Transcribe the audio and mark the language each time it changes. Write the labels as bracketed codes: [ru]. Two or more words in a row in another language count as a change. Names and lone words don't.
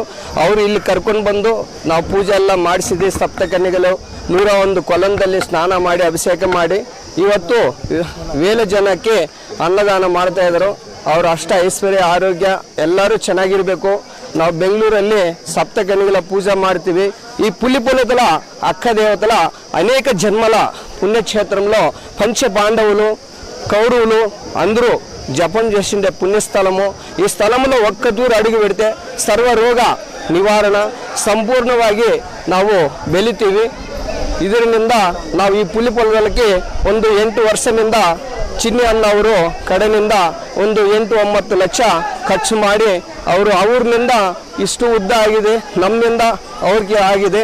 [kn] ಅವರು ಇಲ್ಲಿ ಕರ್ಕೊಂಡು ಬಂದು ನಾವು ಪೂಜೆ ಎಲ್ಲ ಮಾಡಿಸಿದ್ವಿ. ಸಪ್ತಕನ್ಯಗಳು 101 ಕೊಲಂದಲ್ಲಿ ಸ್ನಾನ ಮಾಡಿ ಅಭಿಷೇಕ ಮಾಡಿ ಇವತ್ತು ವೇಲ ಜನಕ್ಕೆ ಅನ್ನದಾನ ಮಾಡ್ತಾ ಇದ್ರು. ಅವ್ರ ಅಷ್ಟ ಐಶ್ವರ್ಯ ಆರೋಗ್ಯ ಎಲ್ಲರೂ ಚೆನ್ನಾಗಿರಬೇಕು. ನಾವು ಬೆಂಗಳೂರಲ್ಲಿ ಸಪ್ತಕನ್ಯಗಳ ಪೂಜೆ ಮಾಡ್ತೀವಿ. [te] ఈ పులిపొలతల అక్క దేవతల అనేక జన్మల పుణ్యక్షేత్రంలో పంచ పాండవులు కౌరవులు అందరూ జపం చేసిండే పుణ్యస్థలము. ఈ స్థలంలో ఒక్క దూరు అడుగు పెడితే [kn] ಸರ್ವರೋಗ ನಿವಾರಣ ಸಂಪೂರ್ಣವಾಗಿ ನಾವು ಬೆಳಿತೀವಿ. ಇದರಿಂದ ನಾವು ಈ ಪುಲಿಪೊಲಗಳಿಗೆ ಒಂದು 8 ವರ್ಷದಿಂದ ಚಿನ್ನಿ ಅಣ್ಣ ಅವರು ಕಡೆಯಿಂದ ಒಂದು 8-9 ಲಕ್ಷ ಖರ್ಚು ಮಾಡಿ ಅವರು ಅವ್ರನಿಂದ ಇಷ್ಟು ಉದ್ದ ಆಗಿದೆ, ನಮ್ಮಿಂದ ಅವ್ರಿಗೆ ಆಗಿದೆ.